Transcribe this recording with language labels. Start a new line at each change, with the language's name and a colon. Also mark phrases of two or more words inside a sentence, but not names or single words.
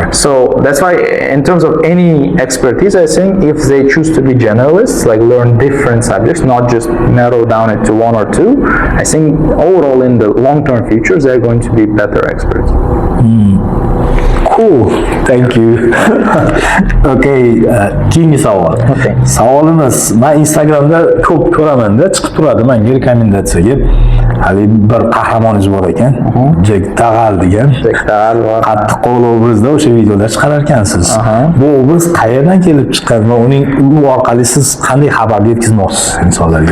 English: So that's why in terms of any expertise, I think if they choose to be generalists, like learn different subjects, not just narrow down it to one or two, I think overall in the long-term future, they're going to be better experts. Cool, thank you.
Uzbek: Okay, keyingi savol. Okay. Savolimiz, men Instagramda ko'p ko'raman-da, chiqib turadi menga rekomendatsiyaga. Hali bir qahramoningiz bor ekan, Jack Dagal degan. Jack Dagal bor. Qattiq qo'l obrazda o'sha videolar chiqarar ekansiz. Bu obraz qayerdan kelib chiqqan va u orqali siz qanday xabarni yetkazmoqchisiz insonlarga?